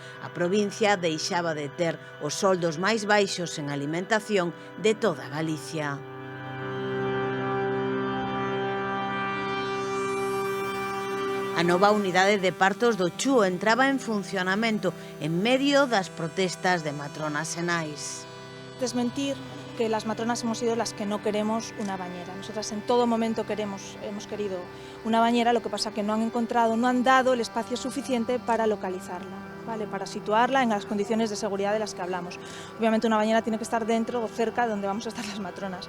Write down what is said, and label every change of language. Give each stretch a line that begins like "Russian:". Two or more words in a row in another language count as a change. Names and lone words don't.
Galician: A provincia deixaba de ter os soldos máis baixos en alimentación de toda Galicia. A nova unidade de partos do Chú entraba en funcionamento en medio das protestas de matronas e nais.
Spanish: Desmentir que las matronas hemos sido las que no queremos una bañera. Nosotras en todo momento hemos querido una bañera, lo que pasa que no han dado el espacio suficiente para localizarla, ¿vale? Para situarla en las condiciones de seguridad de las que hablamos. Obviamente una bañera tiene que estar dentro o cerca de donde vamos a estar las matronas.